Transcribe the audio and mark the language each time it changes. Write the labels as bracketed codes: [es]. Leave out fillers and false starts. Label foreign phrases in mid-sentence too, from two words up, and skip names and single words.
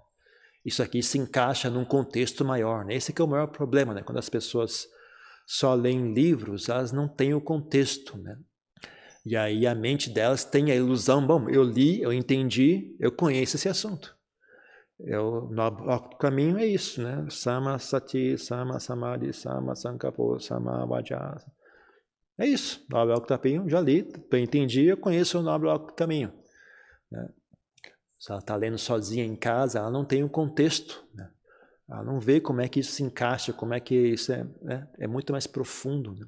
[pt] Isso aqui se encaixa num contexto maior, né? Esse que é o maior problema, né? Quando as pessoas só leem livros, elas não têm o contexto, né? E aí a mente delas tem a ilusão, bom, eu li, eu entendi, eu conheço esse assunto. O caminho é isso, né? [pi] Sama sati, sama samadhi, sama sankapo, sama vaja. [pt] É isso, o nobre caminho, já li, eu entendi, eu conheço o nobre caminho, né? Se ela está lendo sozinha em casa, ela não tem um contexto, né? Ela não vê como é que isso se encaixa, como é que isso é muito mais profundo, né?